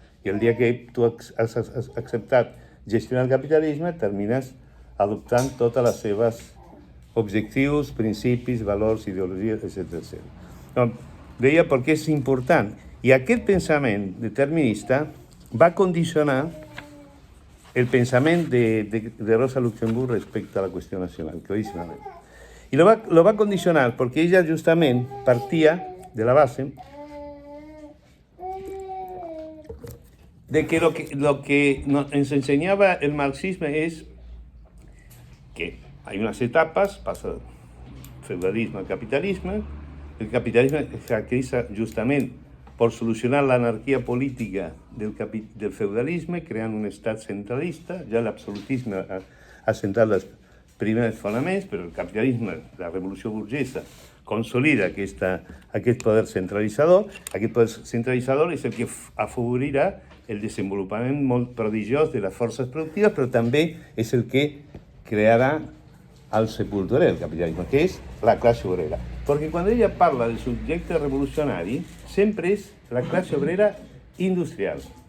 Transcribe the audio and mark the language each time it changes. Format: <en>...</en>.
<ca>I el dia que tu has acceptat gestionar el capitalisme, termines adoptant totes les seves objectius, principis, valors, ideologies, etc. Deia perquè és important. I aquest pensament determinista va condicionar el pensament de Rosa Luxemburg respecte a la qüestió nacional, claríssimament.</ca> <es>Y lo va a condicionar porque ella justamente partía de la base de que lo que nos enseñaba el marxismo es que hay unas etapas, pasa del feudalismo al capitalismo. El capitalismo se caracteriza justamente por solucionar la anarquía política del feudalismo, creando un Estado centralista. Ya el absolutismo ha sentado los primeros fonaments, pero el capitalismo, la revolución burguesa, consolida</es> <ca>aquest poder centralitzador. Aquest poder centralitzador és el que afavorirà el desenvolupament molt prodigiós de les forces productives, però també és el que crearà</ca> <es>el sepulturero del capitalismo, que es la clase obrera. Porque cuando</es> <ca>ella parla del subjecte revolucionari, sempre és la clase obrera industrial.</ca>